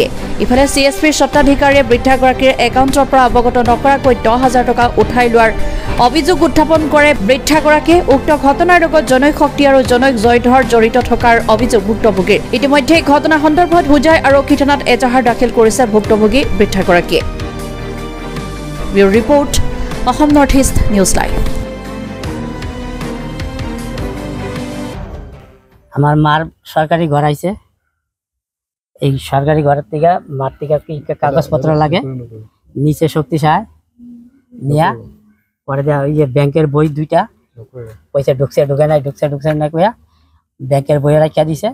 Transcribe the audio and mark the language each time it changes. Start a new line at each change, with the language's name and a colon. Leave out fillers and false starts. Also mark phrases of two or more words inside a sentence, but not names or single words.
Assamese: ইফালে CSPৰ স্বত্বাধিকাৰীয়ে বৃদ্ধাগৰাকীৰ একাউণ্টৰ পৰা অৱগত নকৰাকৈ ১০,০০০ টকা উঠাই লোৱাৰ অভিযোগ উত্থাপন কৰে বৃদ্ধাগৰাকীয়ে। উক্ত ঘটনাৰ লগত জনৈক শক্তি আৰু জনৈক জয়ধৰ জড়িত থকাৰ অভিযোগ ভুক্তভোগীৰ। ইতিমধ্যে ঘটনা সন্দৰ্ভত হুজাই আৰক্ষী থানাত এজাহাৰ দাখিল কৰিছে ভুক্তভোগী বৃদ্ধাগৰাকীয়ে। ব্যুৰ ৰিপৰ্ট, অসম নৰ্থ ইষ্ট নিউজ লাইভ।
Bangla: আমার মার সরকারি ঘর আইছে, এই সরকারি ঘরের থেকে মার থেকে কাগজপত্র লাগে, নিচে শক্তি সাহায় নিয়া পরে দেওয়া ওই যে ব্যাংকের বই দুইটা পয়সা ঢুকছে ঢুকে না কইয়া ব্যাংকের বই রাখিয়া দিছে।